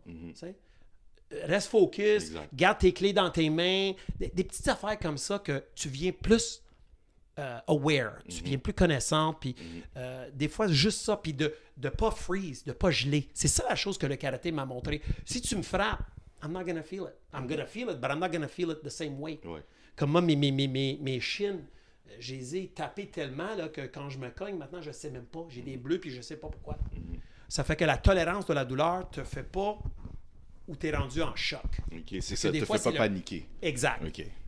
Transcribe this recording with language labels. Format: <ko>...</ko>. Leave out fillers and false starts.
<fr>Tu sais? Reste focus, Exact. garde tes clés dans tes mains, des petites affaires comme ça que tu viens plus aware, tu viens plus connaissante, puis des fois juste ça, puis de pas freeze, de pas geler. C'est ça la chose que le karaté m'a montré. Si tu me frappes,</fr> <en>I'm not gonna feel it. I'm gonna feel it, but I'm not gonna feel it the same way.</en> <fr>Ouais. Comme moi, mes chines, je les ai tapées tellement là, que quand je me cogne, maintenant, je sais même pas. J'ai des bleus, puis je sais pas pourquoi. Ça fait que la tolérance de la douleur te fait pas où tu es rendu en choc. OK, c'est ça, des te fois, fait pas c'est paniquer. Exact. OK.</fr>